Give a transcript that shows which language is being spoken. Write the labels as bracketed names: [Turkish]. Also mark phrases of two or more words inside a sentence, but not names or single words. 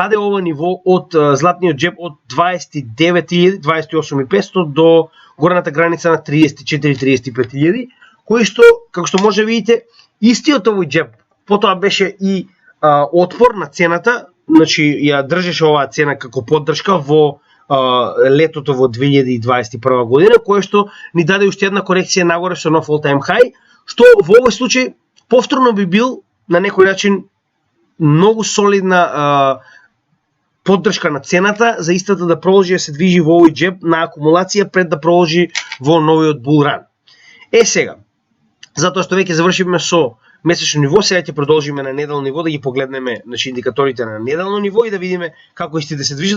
[Macedonian] даде ова ниво од златниот джеб од 29.000, 28.500 до горната граница на 34-35.000, кој што, како што може видите, истиот овој джеб потоа беше и отпор на цената, значи ја држеше оваа цена како поддршка во летото во 2021 година, кое што ни даде уште една корекција нагоре со нов [English] all-time high, [Macedonian] што во овој случај повторно би бил на некој начин многу солидна поддршка на цената за истата да продолжи да се движи во овој джеб на акумулација пред да продолжи во новиот [English] bull run. [Macedonian] Сега, затоа што веќе завршивме со месечно ниво, сега ќе продолжиме на неделно ниво да ги погледнеме, значи, индикаторите на неделно ниво и да видиме како истите се движат.